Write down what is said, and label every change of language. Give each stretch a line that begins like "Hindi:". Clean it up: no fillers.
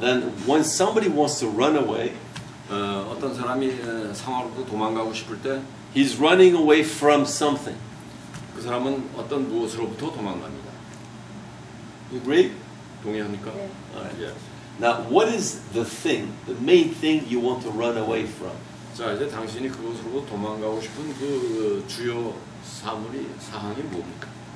English: that when somebody wants to run away,
Korean: 어떤 사람이 상황으로부터 도망가고 싶을 때 그
English: he's running away from something?
Korean: 사람은 어떤 무엇으로부터 도망갑니다.
English: You agree?
Korean: 동의합니까? 네.
English: All right. Yes. Now, what is the thing, the main thing you want to run away from?
Korean: 자, 이제 당신이 그것으로부터 도망가고 싶은 그 주요 사항이 뭡니까?